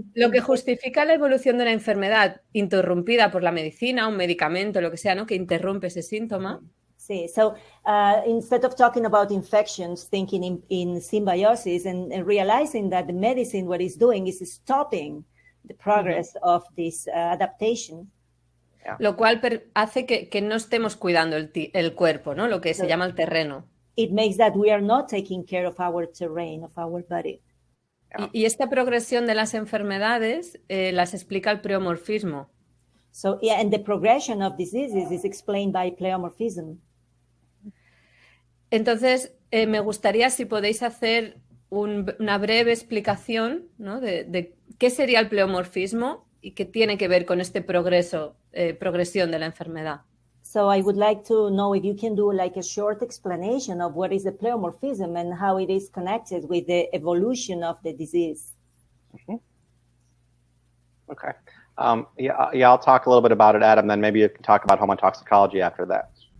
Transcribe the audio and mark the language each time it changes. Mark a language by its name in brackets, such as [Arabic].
[Spanish] Lo que justifica la evolución de una enfermedad interrumpida por la medicina, un medicamento, lo que sea, ¿no? Que interrumpe ese síntoma. [English] Sí, so instead of talking about infections, thinking in symbiosis and realizing that the medicine, what it's doing is stopping the progress of this adaptation. [Spanish] Lo cual hace que no estemos cuidando el cuerpo, ¿no? Lo que se llama el terreno. [English] It makes that we are not taking care of our terrain, of our body. [Spanish] Y esta progresión de las enfermedades las explica el pleomorfismo. [English] So, yeah, and the progression of diseases is explained by pleomorphism. [Spanish] Entonces, me gustaría si podéis hacer una breve explicación, ¿no? de qué sería el pleomorfismo y qué tiene que ver con este progresión de la enfermedad. [English] So I would like to know if you can do like a short explanation of what is the pleomorphism and how it is connected with the evolution of the disease. Mm-hmm. Okay. I'll talk a little bit about it, Adam, then maybe you can talk about homotoxicology after that.